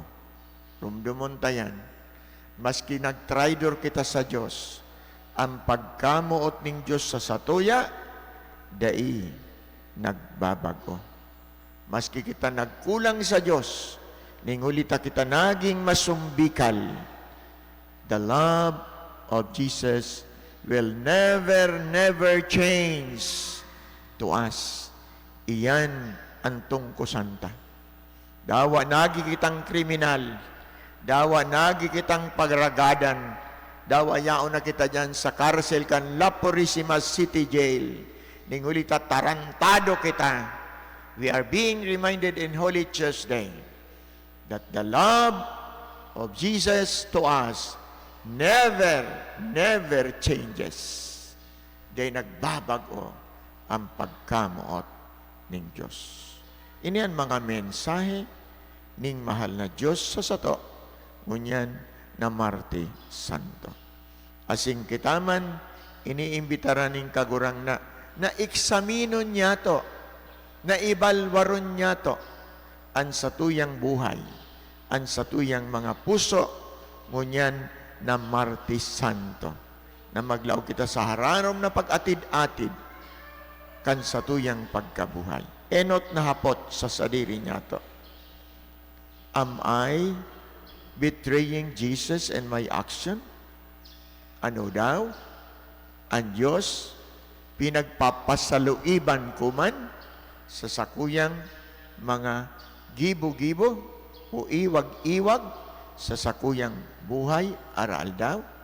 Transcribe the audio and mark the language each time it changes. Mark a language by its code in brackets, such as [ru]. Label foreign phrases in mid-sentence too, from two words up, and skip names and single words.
[bik] Rumdumon tayan, maski nagtraidor kita sa Diyos, ang pagkamuot ng Diyos sa satuya, dai nagbabago. Maski kita nagkulang sa Diyos, ningulita kita naging masumbikal, [en] the love of Jesus will never change to us. [bik] Iyan ang tungkusan ta. Dawa nagi kitang kriminal, dawa nagi kitang pagragadan, dawa yaon na kita dyan sa karsel kan La Purisima City Jail. Ningulita tarantado kita. [en] We are being reminded in Holy Tuesday that the love of Jesus to us never changes. [bik] Dahil nagbabago ang pagkamuot ng Diyos. Ini ang mga mensahe ning mahal na Diyos sa sato, ngunyan na Marte Santo. Asing kitaman, iniimbitara ning kagurang na eksaminon niya to, na ibalwaron niya to, ang satuyang buhay, ang satuyang mga puso, ngunyan na Marte Santo, na maglaw kita sa hararom na pag-atid-atid, kan satuyang pagkabuhay. Enot na hapot sa sadiri niya to. [en] Am I betraying Jesus in my action? [bik] Ano daw? Ang Diyos, pinagpapasaluiban ko man sa sakuyang mga gibo-gibo o iwag-iwag sa sakuyang buhay aral daw?